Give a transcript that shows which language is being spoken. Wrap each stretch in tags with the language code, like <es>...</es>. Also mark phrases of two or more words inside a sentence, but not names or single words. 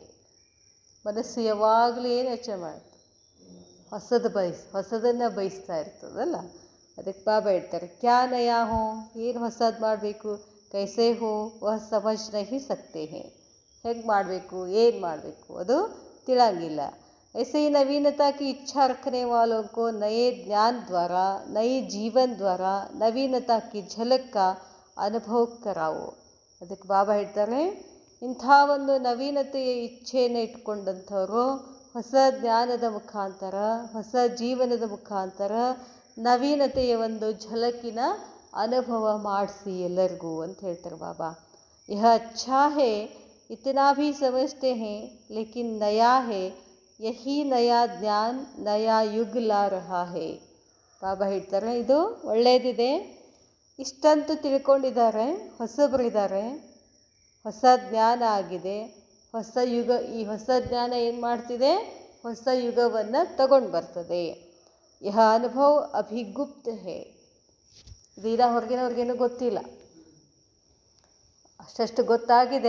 <kn>ಮನಸ್ಸು ಯಾವಾಗಲೂ ಏನು ಯೋಚನೆ ಮಾಡುತ್ತೆ? ಹೊಸದನ್ನು ಬಯಸ್ತಾ ಇರ್ತದಲ್ಲ. ಅದಕ್ಕೆ ಬಾಬಾ ಹೇಳ್ತಾರೆ,</kn> <hi>क्या नया हो,</hi> <kn>ಏನು ಹೊಸದು ಮಾಡಬೇಕು?</kn> <hi>कैसे हो वह समझ नहीं सकते है.</hi> <kn>ಹೇಗೆ ಮಾಡಬೇಕು, ಏನು ಮಾಡಬೇಕು ಅದು ತಿಳಂಗಿಲ್ಲ.</kn> <hi>ऐसे ही नवीनता की इच्छा रखने वालों को नए ज्ञान द्वारा, नए जीवन द्वारा नवीनता की झलक का ಅನುಭವ कराओ.</hi> <kn>ಅದಕ್ಕೆ ಬಾಬಾ ಹೇಳ್ತಾರೆ, ಇಂಥ ಒಂದು ನವೀನತೆಯ ಇಚ್ಛೆಯನ್ನು ಇಟ್ಕೊಂಡಂಥವರು ಹೊಸ ಜ್ಞಾನದ ಮುಖಾಂತರ, ಹೊಸ ಜೀವನದ ಮುಖಾಂತರ ನವೀನತೆಯ ಒಂದು ಝಲಕಿನ ಅನುಭವ ಮಾಡಿಸಿ ಎಲ್ಲರಿಗೂ ಅಂತ ಹೇಳ್ತಾರೆ ಬಾಬಾ.</kn> <hi>यह अच्छा है, इतना भी समझते हैं, लेकिन नया है, यही नया ज्ञान नया युग ला रहा है.</hi> <kn>ಬಾಬಾ ಹೇಳ್ತಾರೆ, ಇದು ಒಳ್ಳೆಯದಿದೆ, ಇಷ್ಟಂತೂ ತಿಳ್ಕೊಂಡಿದ್ದಾರೆ, ಹೊಸಬರಿದ್ದಾರೆ, ಹೊಸ ಜ್ಞಾನ ಆಗಿದೆ, ಹೊಸ ಯುಗ. ಈ ಹೊಸ ಜ್ಞಾನ ಏನು ಮಾಡ್ತಿದೆ? ಹೊಸ ಯುಗವನ್ನು ತಗೊಂಡು ಬರ್ತದೆ.</kn> <hi>यह अनुभव अभी गुप्त है,</hi> <kn>ಇದೀನ ಹೊರಗಿನವ್ರಿಗೇನು ಗೊತ್ತಿಲ್ಲ, ಅಷ್ಟಷ್ಟು ಗೊತ್ತಾಗಿದೆ.</kn>